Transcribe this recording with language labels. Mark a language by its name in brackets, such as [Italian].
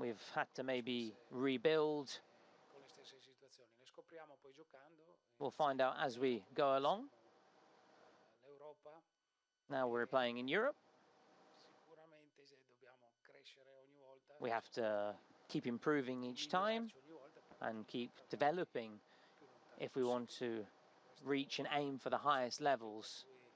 [English] We've had to maybe rebuild. [Italian] Con le stesse situazioni. Le scopriamo poi giocando. [English] We'll find out as we go along. [Italian] L'Europa. [English] Now we're playing in Europe. [Italian] Sicuramente dobbiamo crescere ogni volta. [English] We have to keep improving each time and keep developing if we want to reach and aim for the highest levels.